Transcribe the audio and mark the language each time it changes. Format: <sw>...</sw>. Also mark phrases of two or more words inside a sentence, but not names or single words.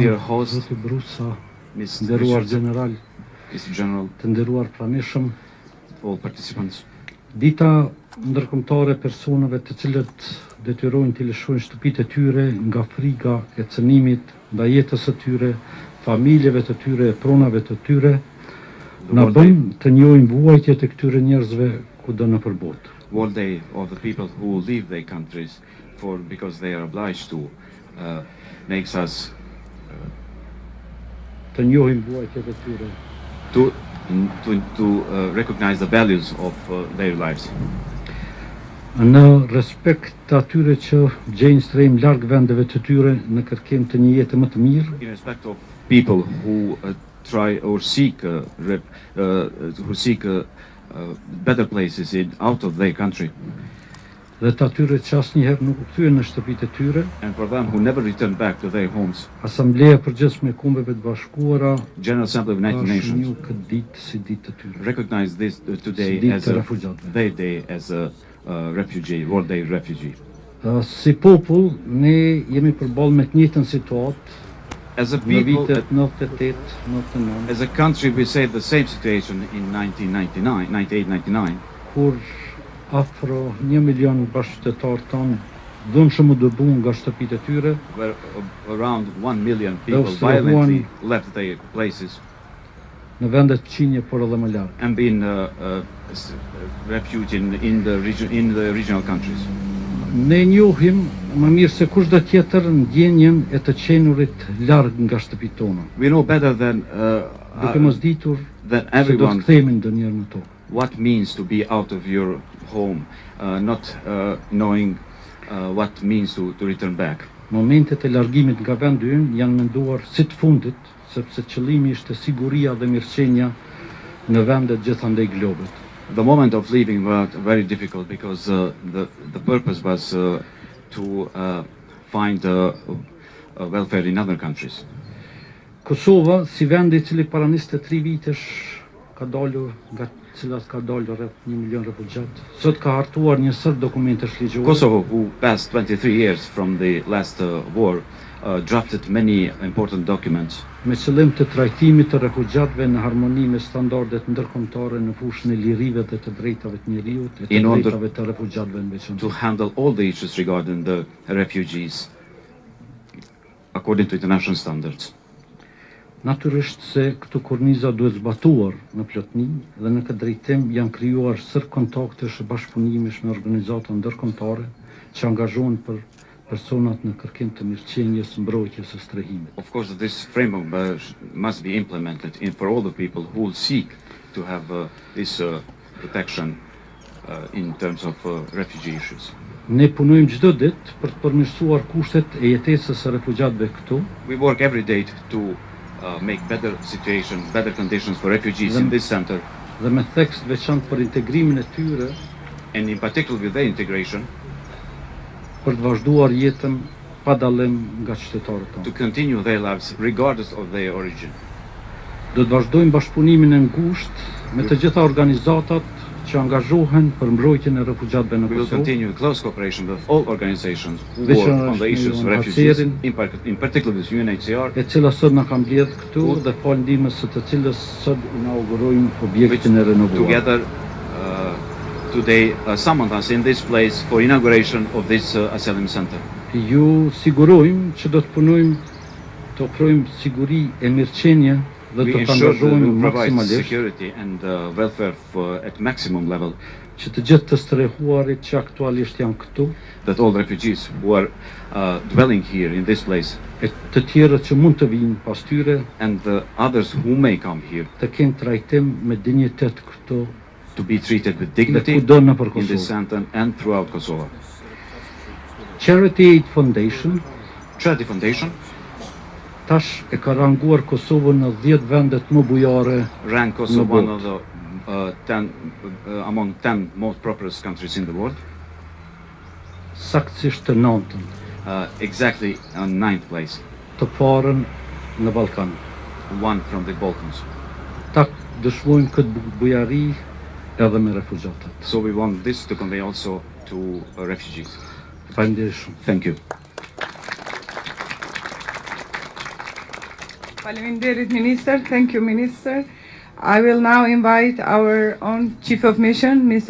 <en>Dear host,</en> <sq>Zoti Brusa,</sq> <en>Ms.</en> <sq>nderuar Richardson,</sq> <en>General, Mr. General,</en> <sq>të nderuar pranishëm,</sq> <en>all participants.</en> <sq>dita ndërkombëtare personave të cilët detyrojnë të lëshojnë shtëpitë e tyre nga frika e cënimit, nga jetës së tyre, familjeve të tyre, pronave të tyre, na bën të njohim vuajtjet e këtyre njerëzve kudo nëpër botë.</sq> <en>World Day of the people who leave their countries because they are obliged to makes us</en> <sq>Të njohim vuajtjet e tyre.</sq> <en>to recognize the values of their lives.</en> <sq>Në respekt të atyre që gjejnë strehim larg vendeve të tyre në kërkim të një jete më të mirë,</sq> <en>In respect of people who try or seek better places out of their country,</en> <sq>dhe të atyre që asnjëherë nuk u kthyen në shtëpitë e tyre,</sq> <en>and for them who never return back to their homes,</en> <sq>Asambleja e Përgjithshme e Kombeve të Bashkuara</sq> <en>General Assembly of United</en> <sq>ka</sq> <en>Nations</en> <sq>shënuar këtë ditë si ditë të tyre.</sq> <en>recognize this today</en> <sq>Ditë</sq> <en>as</en> <sq>të refugjatëve.</sq> <en>their day as a refugee, World Day refugee.</en> <sq>Si popull, ne jemi përballë me të njëjtën situatë</sq> <en>As a</en> <sq>në</sq> <en>people,</en> <sq>vitet 98, 99,</sq> <en>as a country, we say the same situation in 1999,</en> <sq>kur afro 1 milion bashkëqytetarë tonë dhunshëm u dëbuan nga shtëpitë e tyre,</sq> <en>where around 1 million people Those violently left their places</en> <sq>në vendet qinje por edhe më larg.</sq> <en>and been refugees in the regional countries.</en> <sq>Ne njohim më mirë se kushdo tjetër ndjenjen e të qenurit larg nga shtëpitë tona.</sq> <en>We know better than</en> <sq>Duke mos ditur</sq> <en>than</en> <sq>se do të</sq> <en>everyone</en> <sq>kthehemi ndonjëherë në tokë.</sq> <en>what means to be out of your home, not knowing what means to return back.</en> <sq>Momentet e largimit nga vendi ynë janë menduar si të fundit, sepse qëllimi ishte siguria dhe mirëqenia në vendet gjithandej globit.</sq> <en>The moment of leaving was very difficult because the purpose was to find welfare in other countries.</en> <sq>Kosova, si vendi I cili para 23 vitesh ka dalur, nga cilat ka dalur rreth 1 milion refugjat, sot ka hartuar një sër dokumentesh ligjore.</sq> <en>Kosovo, who passed 23 years from the last war, drafted many important documents</en> <sq>Me qëllim të trajtimit të refugjatëve në harmoni me standardet ndërkombëtare në fushën e lirive dhe të drejtave të njeriut e të</sq> <en>In order</en> <sq>drejtave të refugjatëve në veçantë.</sq> <en>to handle all the issues regarding the refugees according to international standards.</en> <sq>Natyrisht se këto korniza duhet zbatuar në plotni dhe në këtë drejtim janë krijuar sër kontaktesh e bashkëpunimesh me organizata ndërkombëtare që angazhohen për personat në kërkim të mirëqenies, mbrojtjes së strehimit.</sq> <en>Of course, this framework must be implemented for all the people who will seek to have this protection in terms of refugee issues.</en> <sq>Ne punojmë çdo ditë për të përmirësuar kushtet e jetesës së refugjatëve këtu.</sq> <en>We work every day to make better situation, better conditions for refugees in this center,</en> <sq>Dhe me theks të veçantë për integrimin e tyre,</sq> <en>and in particular with their integration,</en> <sq>për të vazhduar jetën pa dallim nga qytetarët</sq> <en>to</en> <sq>tonë.</sq> <en>continue their lives regardless of their origin.</en> <sq>Do të vazhdojmë bashkëpunimin e ngushtë me të gjitha organizatat që angazhohen për mbrojtjen e refugjatëve në</sq> <en>We will</en> <sq>Kosovë.</sq> <en>continue close cooperation with all organizations who Which work are on the issues of national refugees, affairs. in particular with UNHCR,</en> <sq>E cila sot na ka mbledh këtu dhe fal ndihmës së të cilës sot inaugurojmë objektin e renovuar.</sq> <en>together today summoned us in this place for inauguration of this asylum center.</en> <sq>Ju sigurojmë që do të punojmë të ofrojmë siguri e mirëqenie dhe</sq> <en>We</en> <sq>të të</sq> <en>ensure that we</en> <sq>angazhohemi</sq> <en>provide</en> <sq>maksimalisht</sq> <en>security and welfare at maximum level,</en> <sq>që të gjithë të strehuarit që aktualisht janë këtu</sq> <en>that all refugees who are dwelling here in this place</en> <sq>e të tjerët që mund të vinë pas tyre</sq> <en>and the others who may come here</en> <sq>të kenë trajtim me dinjitet këtu</sq> <en>to be treated with</en> <sq>dhe</sq> <en>dignity</en> <sq>kudo nëpër</sq> <en>in this</en> <sq>Kosovë.</sq> <en>center and throughout Kosovo. Charity Aid Foundation Charity Foundation</en> <sq>tash e ka ranguar Kosovën në 10 vendet më bujare</sq> <en>ranked Kosovo No one vote. of the 10 among 10 most prosperous countries in the world,</en> <sq>saktësisht të 9-ën,</sq> <en>exactly on 9th place,</en> <sq>të parën në Ballkan.</sq> <en>one from the Balkans.</en> <sq>Ta dëshmojmë këtë bujari edhe me refugjatët.</sq> <en>So we want this to convey also to refugees.</en> <sq>Faleminderit shumë.</sq> <en>Thank you.</en> <sq>Faleminderit, Minister.</sq> <en>Thank you, Minister. I will now invite our own Chief of Mission, Mr.</en>